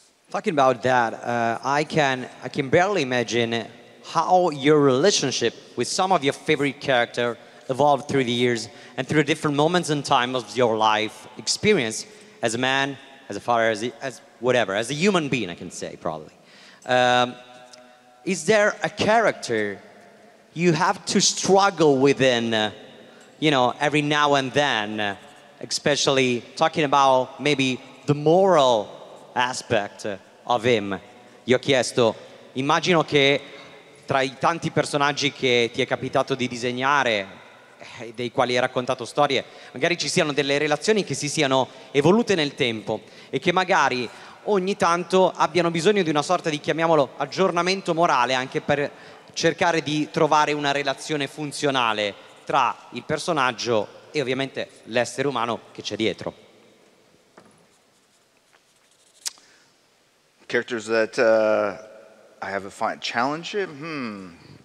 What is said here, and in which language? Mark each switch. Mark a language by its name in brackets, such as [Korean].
[English] Talking about that, I can barely imagine how your relationship with some of your favorite character evolved through the years and through different moments and times of your life experience as a man, as a father, as whatever, as a human being, I can say probably. Is there a character you have to struggle within, every now and then, especially talking about maybe the moral aspect of him? [Italian] Gli ho chiesto, immagino che tra i tanti personaggi che ti è capitato di disegnare, dei quali hai raccontato storie, magari ci siano delle relazioni che si siano evolute nel tempo e che magari ogni tanto abbiano bisogno di una sorta di, chiamiamolo, aggiornamento morale, anche per cercare di trovare una relazione funzionale tra il personaggio e ovviamente l'essere umano che c'è dietro. [English] Characters that I have a fine challenge in?